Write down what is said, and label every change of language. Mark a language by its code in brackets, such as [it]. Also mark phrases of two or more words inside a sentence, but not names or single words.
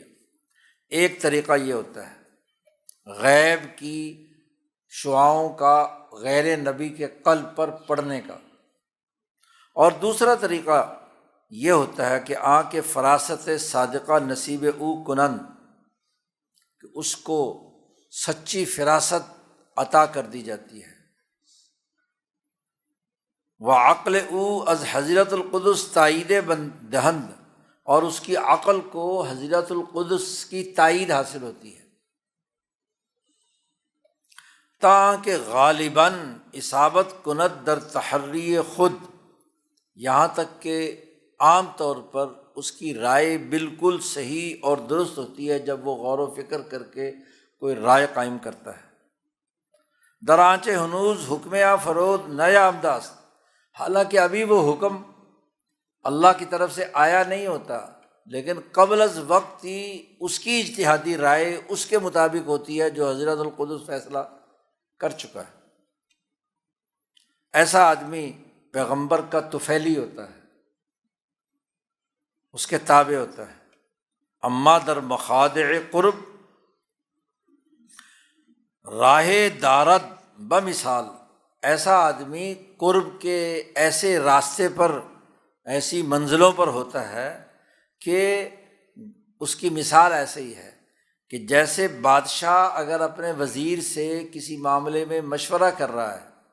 [ur] ایک طریقہ یہ ہوتا ہے غیب کی شعاؤں کا غیر نبی کے قلب پر پڑھنے کا، اور دوسرا طریقہ یہ ہوتا ہے کہ [fa] آنکھ فراست صادقہ نصیب او کنند، [ur] کہ اس کو سچی فراست عطا کر دی جاتی ہے، [fa] وعقل او از حضرت القدس تائید دہند، [ur] اور اس کی عقل کو حضرت القدس کی تائید حاصل ہوتی ہے، [fa] تاکہ غالباً اصابت کند در تحری خود، [ur] یہاں تک کہ عام طور پر اس کی رائے بالکل صحیح اور درست ہوتی ہے جب وہ غور و فکر کر کے کوئی رائے قائم کرتا ہے۔ [fa] درانچہ ہنوز حکم فرود نیا امداست، [ur] حالانکہ ابھی وہ حکم اللہ کی طرف سے آیا نہیں ہوتا، لیکن قبل از وقت ہی اس کی اجتہادی رائے اس کے مطابق ہوتی ہے جو حضرت القدس فیصلہ کر چکا ہے۔ ایسا آدمی پیغمبر کا طفیلی ہوتا ہے، اس کے تابع ہوتا ہے۔ [fa] اما در مخادع قرب راہ دارد بمثال، [ur] ایسا آدمی قرب کے ایسے راستے پر، ایسی منزلوں پر ہوتا ہے کہ اس کی مثال ایسے ہی ہے کہ جیسے بادشاہ اگر اپنے وزیر سے کسی معاملے میں مشورہ کر رہا ہے،